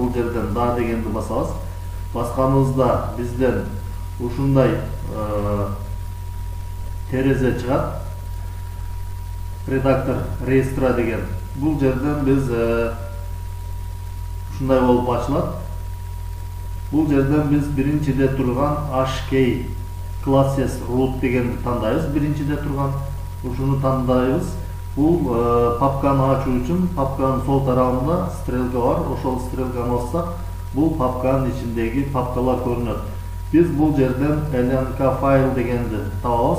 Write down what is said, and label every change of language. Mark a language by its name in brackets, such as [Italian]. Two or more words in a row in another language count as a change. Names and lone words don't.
[Kyrgyz] Бул жерден да дегенди басабыз. Басканыбызда бизден ушундай терезе чыгат. [Russian] Редактор реестра [Kyrgyz] деген. Бул жерден биз ушундай болуп ачылат. Бул жерден биз биринчиде турган HK classes root дегенди тандайбыз. Биринчиде турган ушуну тандайбыз. Бул папканы ачуу үчүн папканын сол тарабында стрелка бар. Ошол стрелканы бассак, бул папканын ичиндеги папкалар көрүнөт. Биз бул жерден lnk файл дегенди табабыз.